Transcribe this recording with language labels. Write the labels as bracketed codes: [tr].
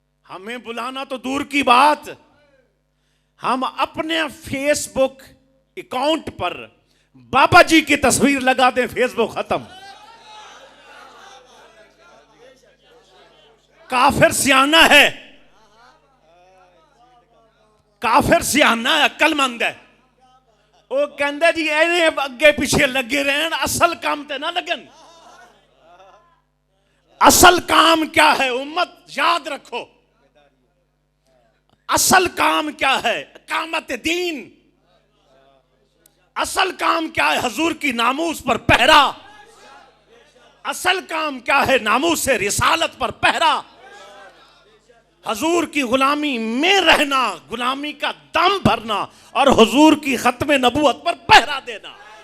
[ur] ہمیں بلانا تو دور کی بات، ہم اپنے فیس بک اکاؤنٹ پر بابا جی کی تصویر لگا دیں، فیس بک ختم. کافر سیانہ ہے، کافر سیانہ ہے، عقل مند ہے. [pa] وہ کہندے جی اینے اگے پیچھے لگے رہن، اصل کام تے نہ لگن. [ur] اصل کام کیا ہے امت یاد رکھو. اصل کام کیا ہے؟ اقامت دین. اصل کام کیا ہے؟ حضور کی ناموس پر پہرا. اصل کام کیا ہے؟ ناموس سے رسالت پر پہرا. حضور کی غلامی میں رہنا، غلامی کا دم بھرنا اور حضور کی ختم نبوت پر پہرا دینا.